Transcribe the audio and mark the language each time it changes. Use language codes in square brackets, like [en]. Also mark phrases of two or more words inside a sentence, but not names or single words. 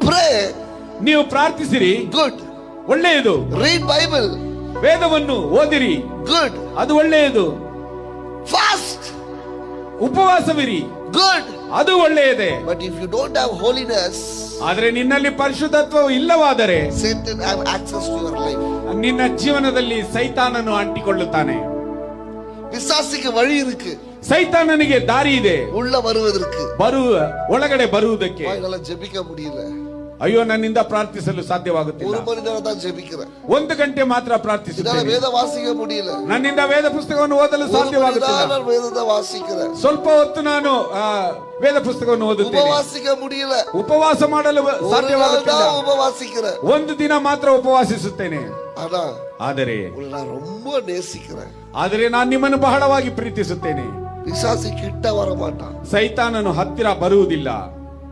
[en] pray. [kn] ನೀವು ಪ್ರಾರ್ಥಿಸಿರಿ, [en] Good. [kn] ಒಳ್ಳೆಯದು. [en] Read Bible. [kn] ವೇದವನ್ನು ಓದಿರಿ, [en] Good. [kn] ಅದು ಒಳ್ಳೆಯದು. [en] Fast. [kn] ಉಪವಾಸವಿರಿ, [en] Good. [kn] ಅದು ಒಳ್ಳೆಯದೇ. [en] But if you don't have holiness, [kn] ಆದರೆ ನಿನ್ನಲ್ಲಿ ಪರಿಶುದ್ಧತ್ವ ಇಲ್ಲವಾದರೆ [en] Satan have access to your life. [kn] ನಿನ್ನ ಜೀವನದಲ್ಲಿ ಸೈತಾನನು ಅಂಟಿಕೊಳ್ಳುತ್ತಾನೆ. [ta] பிசாசுக்கு வழி இருக்கு, [kn] ಸೈತಾನನಿಗೆ ದಾರಿ ಇದೆ [ta] உள்ள வருவதற்கு. [kn] ಒಳಗಡೆ ಬರುವುದಕ್ಕೆ. [ta] என்னால ஜெபிக்க முடியல, [kn] ಅಯ್ಯೋ, ನನ್ನಿಂದ ಪ್ರಾರ್ಥಿಸಲು ಸಾಧ್ಯವಾಗುತ್ತಿಲ್ಲ. [ta] 1 மணி நேரம் தான் ஜெபிக்கிறேன், [kn] 1 ಗಂಟೆ ಮಾತ್ರ [ta] என்னால [kn] ಪ್ರಾರ್ಥಿಸುತ್ತೇನೆ. [ta] வேத வாசிக்க முடியல, [kn] ನನ್ನಿಂದ ವೇದ ಪುಸ್ತಕವನ್ನು ಓದಲು [ta] 1 மணி [kn] ಸಾಧ್ಯವಾಗುತ್ತಿಲ್ಲ. [ta] நேரம் வேதத்தை வாசிக்கிறேன், [kn] ಸ್ವಲ್ಪ ಹೊತ್ತು ನಾನು ವೇದ ಪುಸ್ತಕವನ್ನು ಓದುತ್ತೇನೆ. [ta] உபவாசிக்க முடியல, [kn] ಉಪವಾಸ ಮಾಡಲು [ta] ஒரு நாள் [kn] ಸಾಧ್ಯವಾಗುತ್ತಿಲ್ಲ. [ta] தான் உபவாசிக்கிறேன். [kn] ಒಂದು ದಿನ ಮಾತ್ರ ಉಪವಾಸಿಸುತ್ತೇನೆ. [ta] ஆனா [kn] ಆದರೆ [ta] நான் ரொம்ப நேசிக்கிறேன். [kn] ನಾನು ನಿಮ್ಮನ್ನು ಬಹಳವಾಗಿ ಪ್ರೀತಿಸುತ್ತೇನೆ. [ta] பிசாசு கிட்ட வர மாட்டான், [kn] ಸೈತಾನನು ಹತ್ತಿರ ಬರುವುದಿಲ್ಲ.